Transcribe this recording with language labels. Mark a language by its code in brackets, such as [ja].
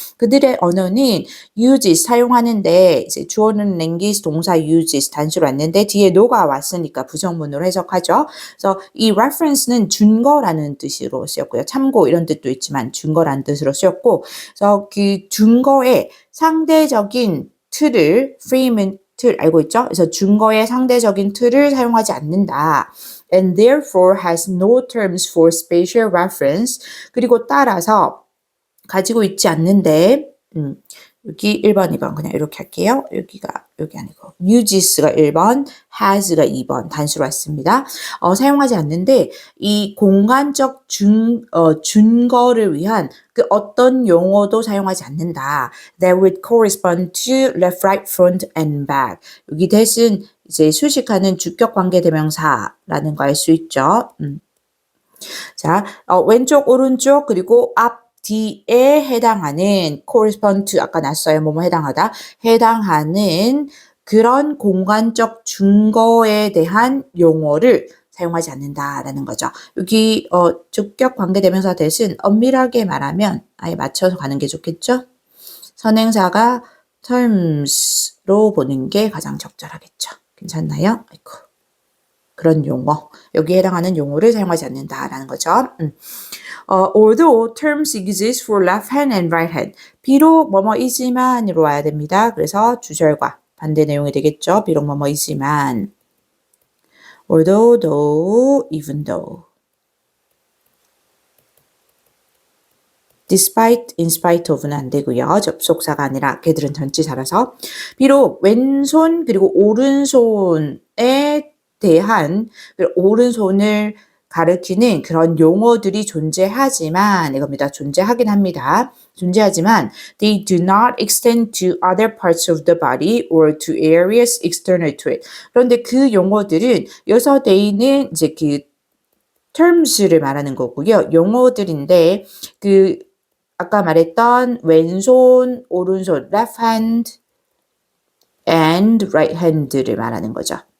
[ko] 그들의 언어는 uses 사용하는데 이제 주어는 language 동사 uses 단수로 왔는데 뒤에 no가 왔으니까 부정문으로 해석하죠. 그래서 이 reference는 준거라는 뜻으로 쓰였고요. 참고 이런 뜻도 있지만 준거라는 뜻으로 쓰였고, 그래서 그 준거의 상대적인 틀을 [en] frame [ko] 은 틀 알고 있죠? 그래서 준거의 상대적인 틀을 사용하지 않는다. [en] And therefore has no terms for spatial reference. [ko] 그리고 따라서 가지고 있지 않는데 여기 1번, 2번 그냥 이렇게 할게요. 여기 아니고 uges가 1번, has가 2번 단수로 왔습니다. 사용하지 않는데 이 공간적 준거를 위한 그 어떤 용어도 사용하지 않는다. [en] That would correspond to left, right, front, and back. [ko] 여기 대신 이제 수식하는 주격 관계대명사라는 거 알 수 있죠. 자, 왼쪽, 오른쪽 그리고 앞 뒤에 해당하는 [en] correspond to [ko] 아까 났어요. 뭐뭐 해당하다. 해당하는 그런 공간적 준거에 대한 용어를 사용하지 않는다라는 거죠. 여기 주격 관계대명사 대신 엄밀하게 말하면 아예 맞춰서 가는 게 좋겠죠. 선행사가 terms로 보는 게 가장 적절하겠죠. 괜찮나요? 아이고. 그런 용어, 여기에 해당하는 용어를 사용하지 않는다라는 거죠. [en] Although terms exist for left hand and right hand. [ko] 비록 뭐뭐이지만으로 와야 됩니다. 그래서 주절과 반대 내용이 되겠죠. 비록 뭐뭐이지만. [en] Although, though, even though. Despite, in spite of는 안 되고요. [ko] 접속사가 아니라 걔들은 전치사라서. 비록 왼손 그리고 오른손에 대한 오른손을 가리키는 그런 용어들이 존재하지만 이겁니다. 존재하긴 합니다. 존재하지만 [en] they do not extend to other parts of the body or to areas external to it. [ko] 그런데 그 용어들은 여기서 they는 이제 그 terms를 말하는 거고요. 용어들인데 그 아까 말했던 왼손, 오른손, [en] left hand and right hand [ko] 를 말하는 거죠.